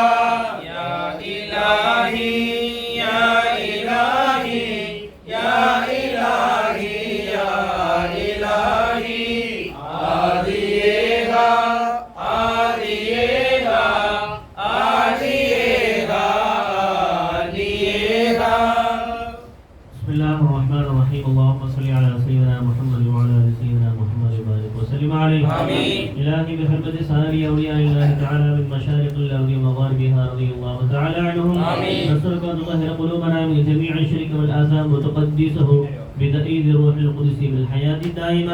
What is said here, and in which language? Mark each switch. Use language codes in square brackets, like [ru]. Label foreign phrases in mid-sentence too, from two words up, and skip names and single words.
[ar] يا إلهي يا إلهي يا إلهي يا إلهي [ta] ஆதியேகா ஆதியேகா ஆதியேகா ஆதியேகா [ar] بسم الله الرحمن الرحيم اللهم صل على سيدنا محمد وعلى ال سيدنا محمد وبارك وسلم عليه آمين. إلهي بحرمة سائر أولياء الله تعالى من مشارق الأرض ومغاربها رضي الله تعالى عنهم آمين. نسألك أن تطهر قلوبنا من جميع الشرك والآثام وتقدسه بتأييد الروح القدس بالحياة الدائمة